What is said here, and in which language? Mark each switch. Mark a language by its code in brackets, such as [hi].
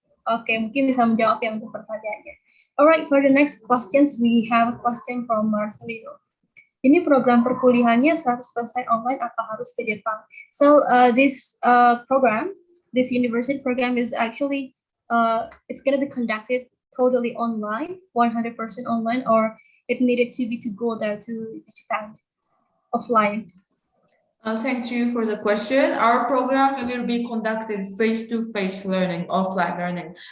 [id] Oke, mungkin bisa menjawab ya untuk pertanyaannya. [en] Alright, for the next questions, we have a question from Marcelino. [id] Ini program perkuliahannya 100% online apa harus ke Jepang? [en] So this program, this university program is actually it's going to be conducted totally online, 100% online, or it needed to go there to Japan offline. Thank you for the question. Our program will be conducted face-to-face learning, offline learning.